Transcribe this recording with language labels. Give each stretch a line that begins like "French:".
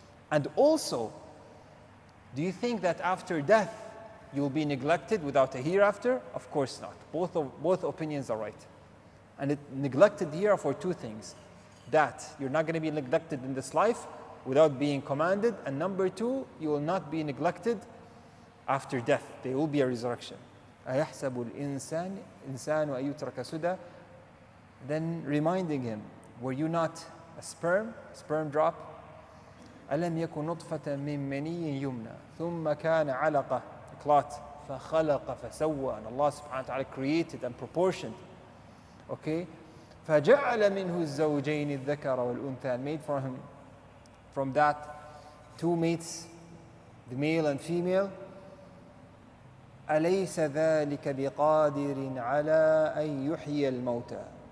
English: And also, do you think that after death you will be neglected without a hereafter? Of course not. Both opinions are right. And neglected here are for two things. That you're not going to be neglected in this life without being commanded. And number two, you will not be neglected after death. There will be a resurrection.
Arabic: أَيَحْسَبُ الْإِنسَانُ أَن يُتْرَكَ سُدًى.
English: Then reminding him, were you not a sperm drop?
Arabic: أَلَمْ يَكُنْ نُطْفَةً مِّن مَنِيٍّ يُمْنَى ثُمَّ كَانَ عَلَقَةً,
English: a clot,
Arabic: فَخَلَقَ فَسَوَّى.
English: And Allah subhanahu wa ta'ala created and proportioned. Okay?
Arabic: فَجَعَلَ مِنْهُ الزَّوْجَيْنِ الذَّكَرَ وَالْأُنثَى.
English: And made from him, from that, two mates, the male and female.
Arabic: أَلَيْسَ ذَلِكَ بِقَادِرٍ عَلَىٰ أَن يُحْيِيَ الْمَوْتَى.